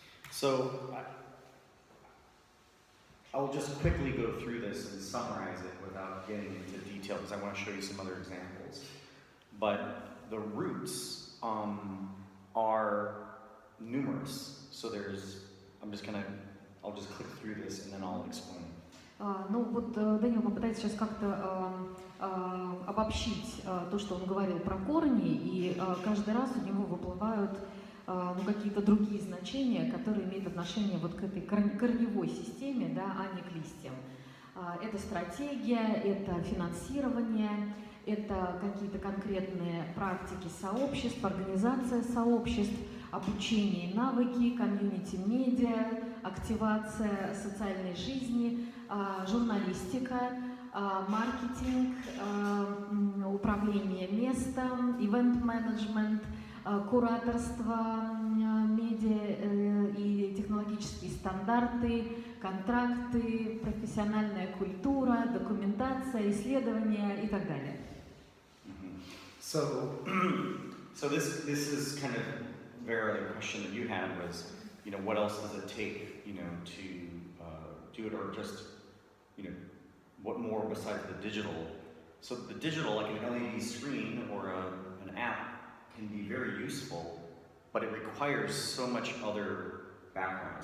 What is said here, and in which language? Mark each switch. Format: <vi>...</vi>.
<en>So I'll just quickly go through this and summarize it without getting into detail because I want to show you some other examples. But the roots are numerous. So I'll just click through this and then I'll explain.</en> <ru>Ну вот Дэниэл попытается сейчас как-то обобщить то, что он говорил про корни, и каждый раз у него выплывают какие-то другие значения, которые имеют отношение вот к этой корневой системе, да, а не к листьям. Это стратегия, это финансирование, это какие-то конкретные практики сообществ, организация сообществ, обучение, навыки, комьюнити-медиа, активация социальной жизни, журналистика, маркетинг, управление местом, ивент-менеджмент, кураторство, медиа и технологические стандарты, контракты, профессиональная культура, документация, исследования и так далее.</ru> <en>So this is kind of very the question that you had was, you know, what else does it take, you know, to do it, or just, you know, what more besides the digital? So the digital, like an LED screen or an app, can be very useful, but it requires so much other background.</en>